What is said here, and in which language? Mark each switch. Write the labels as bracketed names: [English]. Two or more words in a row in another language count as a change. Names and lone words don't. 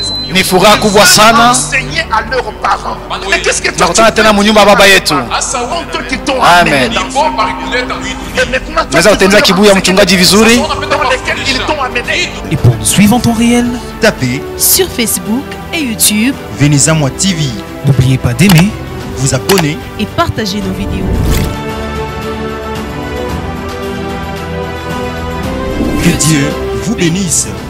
[Swahili] Ni furaha kubwa sana. [French] Enseigner à leurs parents. Mais qu'est-ce que toi tu [Swahili] Tunakutana tena munyumba baba yetu. [French] Eux qui t'ont amené [Swahili] Amen. [French] dans ce monde. Et maintenant, toi, [Swahili] Tunaweza [French] tu [Swahili] kutembeza [French] peux [Swahili] kibuyu ya [French] leur [Swahili] mchungaji vizuri. [French] enseigner dans lesquels ils t'ont amené. Et pour nous suivre en temps réel, Tapez sur Facebook et YouTube Venez-à-moi TV, n'oubliez pas d'aimer, vous abonner. et partagez nos vidéos. Que Dieu vous bénisse.